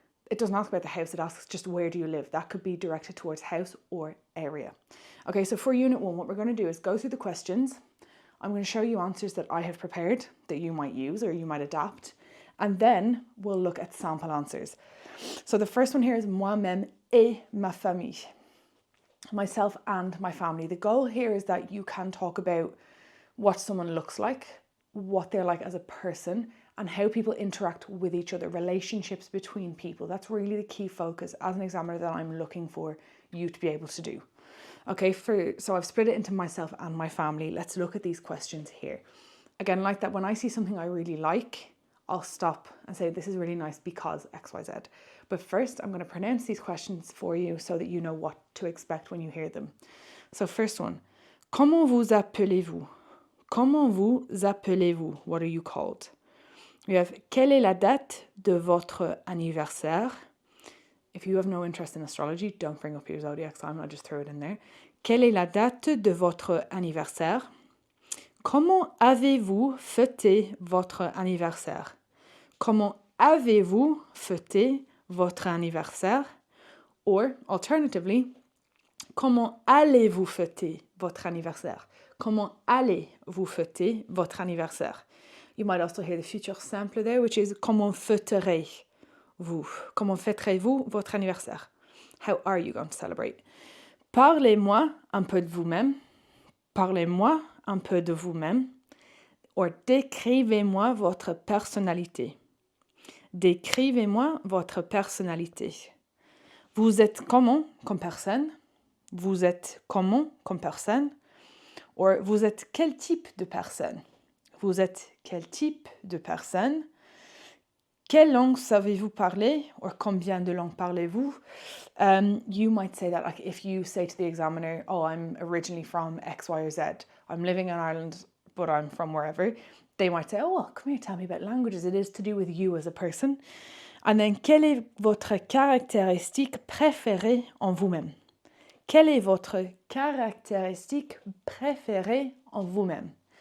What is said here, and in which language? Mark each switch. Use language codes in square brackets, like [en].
[en] It doesn't ask about the house, it asks just where do you live. That could be directed towards house or area. Okay, so for unit 1, what we're going to do is go through the questions. I'm going to show you answers that I have prepared that you might use or you might adapt. And then we'll look at sample answers. So the first one here is [fr] moi-même et ma famille. [en] Myself and my family. The goal here is that you can talk about what someone looks like, what they're like as a person, and how people interact with each other, relationships between people. That's really the key focus as an examiner that I'm looking for you to be able to do. Okay, so I've split it into myself and my family. Let's look at these questions here. Again, like that, when I see something I really like, I'll stop and say, this is really nice because X, Y, Z. But first, I'm going to pronounce these questions for you so that you know what to expect when you hear them. So first one, [fr] comment vous appelez-vous? Comment vous appelez-vous? [en] What are you called? We have, [fr] quelle est la date de votre anniversaire? [en] If you have no interest in astrology, don't bring up your zodiac sign, I'll just throw it in there. [fr] Quelle est la date de votre anniversaire? Comment avez-vous fêté votre anniversaire? Comment avez-vous fêté votre anniversaire? [en] Or, alternatively, [fr] comment allez-vous fêter votre anniversaire? Comment allez-vous fêter votre anniversaire? [en] You might also hear the future simple there, which is [fr] comment fêterez-vous? Comment fêterez-vous votre anniversaire? [en] How are you going to celebrate? [fr] Parlez-moi un peu de vous-même. Parlez-moi un peu de vous-même. Or décrivez-moi votre personnalité. Décrivez-moi votre personnalité. Vous êtes comment comme personne? Vous êtes comment comme personne? Or vous êtes quel type de personne? Vous êtes quel type de personne? Quelle langue savez-vous parler? Or combien de langues parlez-vous? [en] You might say that, like if you say to the examiner, oh, I'm originally from X, Y, or Z. I'm living in Ireland, but I'm from wherever. They might say, oh, well, come here, tell me about languages. It is to do with you as a person. And then, [fr] quelle est votre caractéristique préférée en vous-même? Quelle est votre caractéristique préférée en vous-même?